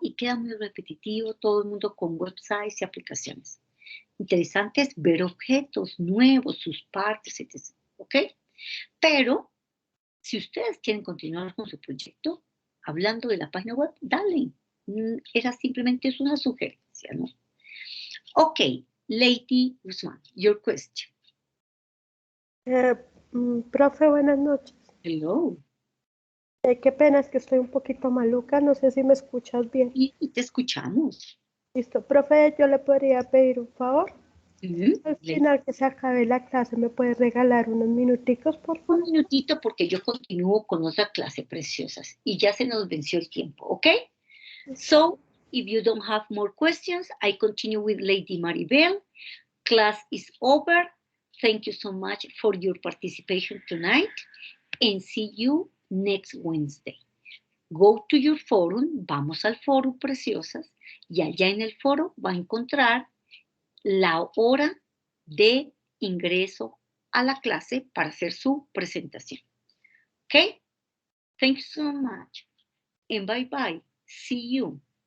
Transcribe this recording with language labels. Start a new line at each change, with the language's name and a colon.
Spanish: Y queda muy repetitivo, todo el mundo con websites y aplicaciones. Interesante es ver objetos nuevos, sus partes, etc. ¿Ok? Pero, si ustedes quieren continuar con su proyecto, hablando de la página web, dale. Era simplemente es una sugerencia, ¿no?
English: Ok, Lady Guzmán, your question.
Spanish: Profe, buenas noches.
English: Hello.
Spanish: Qué pena, es que estoy un poquito maluca, no sé si me escuchas bien. Y te escuchamos. Listo, profe, yo le podría pedir un favor. Al Lady. final que se acabe la clase, ¿me puede regalar unos minuticos, por favor? Un minutito porque yo continúo con otra clase, preciosas, y ya se nos venció el tiempo, ¿ok?
English: So, if you don't have more questions, I continue with Lady Maribel. Class is over. Thank you so much for your participation tonight, and see you next Wednesday. Go to your forum,
Spanish: vamos al foro, preciosas, y allá en el foro va a encontrar la hora de ingreso a la clase para hacer su presentación.
English: ¿Ok? Thank you so much. And bye bye. See you.